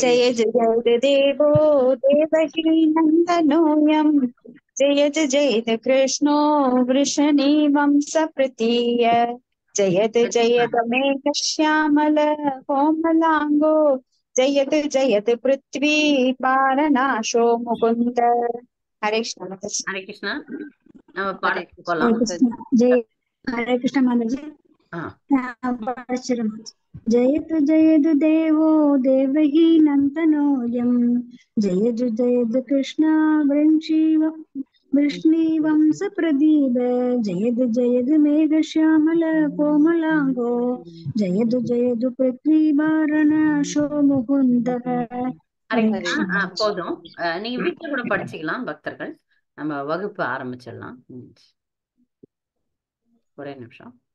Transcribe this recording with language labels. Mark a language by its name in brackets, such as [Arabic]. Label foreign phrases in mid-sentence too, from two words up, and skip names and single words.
[Sanskrit] जयतु देवो देवकी नंदनोऽयं जयतु कृष्णो वृषणीवंश प्रतीय जयतु मेघ श्यामल कोमलांगो जयतु पृथ्वी पारनाशो मुकुंद हरे कृष्ण माता जी हरे कृष्ण. [Tamil] நம்ம [Sanskrit] हरे [Tamil] பாடத்துக்கு [Sanskrit] कृष्ण [Tamil] போலாம். [Sanskrit] हरे कृष्ण जय हरे कृष्ण माता जी ஆ जयतु देवो देवकी नन्दनोऽयं जयतु कृष्ण वृष्णिवंश प्रदीप जयतु मेघश्यामल कोमलांगो जयतु पृथ्वी वारणासो मुकुन्दः ஹரே हरे கிருஷ்ணா. कृष्ण [Tamil] போதும். நீங்க வீட்டுல கூட படிச்சுக்கலாம் பக்தர்கள். நம்ம வகுப்பு ஆரம்பிச்சிடலாம். ஒரே நிமிஷம்.